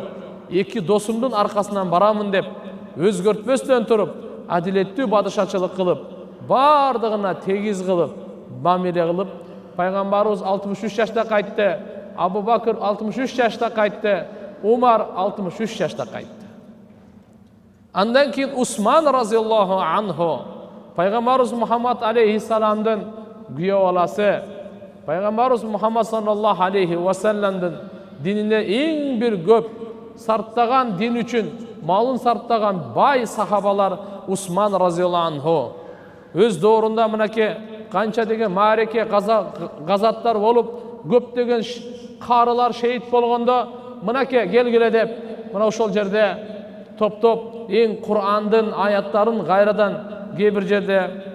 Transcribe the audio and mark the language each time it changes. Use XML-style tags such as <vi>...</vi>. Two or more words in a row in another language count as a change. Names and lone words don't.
<ky>Эки досумдун аркасынан барамын деп өзгөртпөстөн туруп, адилеттүү бадышачылык кылып, бардыгына тегиз кылып, мамиле кылып, пайгамбарыбыз 63 жашта кайтты, Абу Бакыр 63 жашта кайтты, Умар 63 жашта кайтты. Андан кийин Усман</ky> <ar>رضي الله عنه,</ar> <ky>пайгамбарыбыз Мухаммад алейхиссаламдын күйөө баласы, пайгамбарыбыз Мухаммад</ky> <ar>صلى الله عليه وسلم</ar> <ky>динине эң бир көп сарптаган дин үчүн малын сарптаган бай сахабалар Усман</ky> <ar>رضي الله عنه.</ar> <ky>Өз доорунда мынакей канча деген маареке газаттар болуп, көптөгөн карылар шейит болгондо мынакей келгиле деп, мына ошол жерде топ-топ эң Кур'андын аяттарын кайрадан кээ бир жерде</ky>